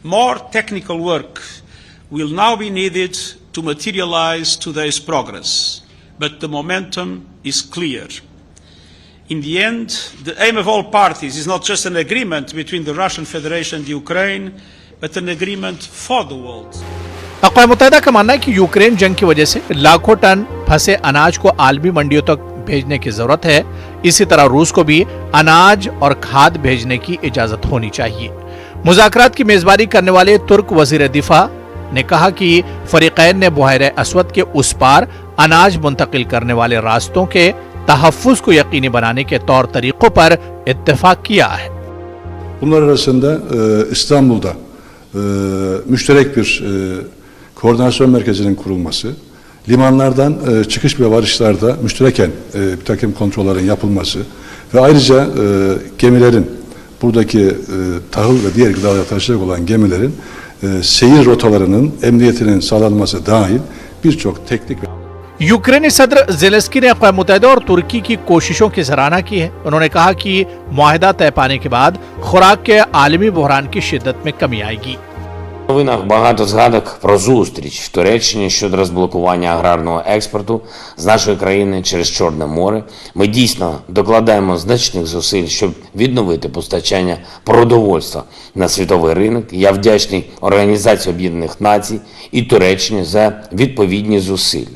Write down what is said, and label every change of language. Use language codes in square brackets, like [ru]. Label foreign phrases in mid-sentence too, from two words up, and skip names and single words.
[en] More technical work will now be needed to materialize today's progress, but the momentum is clear. In the end, the aim of all parties is not just an agreement between the Russian Federation and Ukraine, but an agreement for the world. [ur] اقوام متحدہ کا ماننا ہے کہ یوکرین جنگ کی وجہ سے لاکھوں ٹن پھنسے اناج کو عالمی منڈیوں تک بھیجنے کی ضرورت ہے. اسی طرح روس کو بھی اناج اور کھاد بھیجنے کی اجازت ہونی چاہیے. مذاکرات کی میزبانی کرنے والے ترک وزیر دفاع نے کہا کہ فریقین نے بحر اسود کے اس پار اناج منتقل کرنے والے راستوں کے تحفظ کو یقینی بنانے کے طور طریقوں پر اتفاق کیا ہے. [tr] Bunlar arasında İstanbul'da müşterek bir koordinasyon merkezinin kurulması, limanlardan çıkış ve varışlarda müştereken bir takım kontrollerin yapılması ve ayrıca gemilerin, buradaki tahıl ve diğer gıdaları taşıyacak olan gemilerin seyir rotalarının emniyetinin sağlanması dahil birçok teknik ve [ur] یوکرینی صدر زیلنسکی نے اقوام متحدہ اور ترکی کی کوششوں کی سراہنا کی ہے. انہوں نے کہا کہ معاہدہ طے پانے کے بعد خوراک کے عالمی بحران کی شدت میں کمی آئے گی. [uk] В новинах багато згадок про зустріч в Туреччині щодо розблокування аграрного експорту з нашої країни через Чорне море. Ми дійсно докладаємо значних зусиль, щоб відновити постачання продовольства на світовий ринок. Я вдячний Організації Об'єднаних Націй і Туреччині за відповідні зусилля.